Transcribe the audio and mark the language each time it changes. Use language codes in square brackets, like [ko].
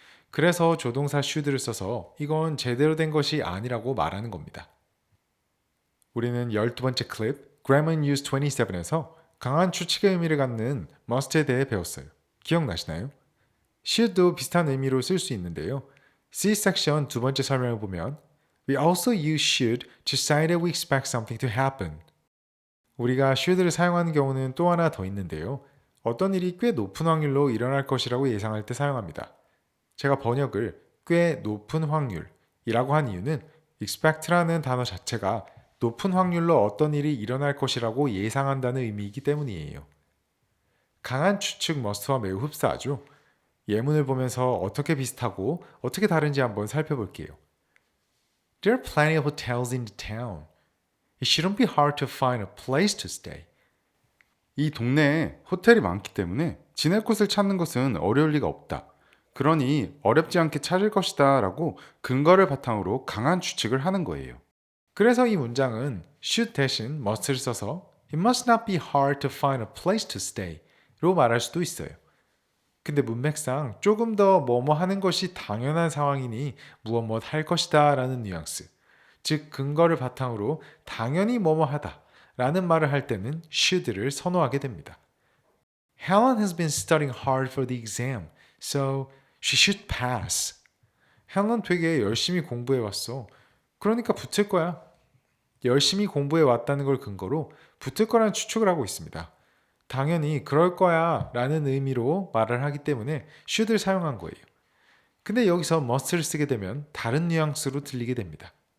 [ko] 그래서 조동사 should를 써서 이건 제대로 된 것이 아니라고 말하는 겁니다. 우리는 12번째 클립 Grammar News 27에서 강한 추측의 의미를 갖는 must에 대해 배웠어요. 기억나시나요? should도 비슷한 의미로 쓸 수 있는데요. C 섹션 두 번째 설명을 보면 [en] We also use should to say that we expect something to happen. [ko] 우리가 should를 사용하는 경우는 또 하나 더 있는데요. 어떤 일이 꽤 높은 확률로 일어날 것이라고 예상할 때 사용합니다. 제가 번역을 꽤 높은 확률이라고 한 이유는 expect라는 단어 자체가 높은 확률로 어떤 일이 일어날 것이라고 예상한다는 의미이기 때문이에요. 강한 추측 must와 매우 흡사하죠. 예문을 보면서 어떻게 비슷하고 어떻게 다른지 한번 살펴볼게요. [en] There are plenty of hotels in the town. It shouldn't be hard to find a place to stay. [ko] 이 동네에 호텔이 많기 때문에 지낼 곳을 찾는 것은 어려울 리가 없다. 그러니 어렵지 않게 찾을 것이다 라고 근거를 바탕으로 강한 추측을 하는 거예요. 그래서 이 문장은 should 대신 must를 써서 [en] It must not be hard to find a place to stay [ko] 로 말할 수도 있어요. 근데 문맥상 조금 더 뭐뭐 하는 것이 당연한 상황이니 무엇 할 것이다 라는 뉘앙스. 즉 근거를 바탕으로 당연히 뭐뭐 하다 라는 말을 할 때는 should를 선호하게 됩니다. [en] Helen has been studying hard for the exam, so she should pass. [ko] 헬런 되게 열심히 공부해 왔어. 그러니까 붙을 거야. 열심히 공부해 왔다는 걸 근거로 붙을 거라는 추측을 하고 있습니다. 당연히 그럴 거야 라는 의미로 말을 하기 때문에 should를 사용한 거예요. 근데 여기서 must를 쓰게 되면 다른 뉘앙스로 들리게 됩니다.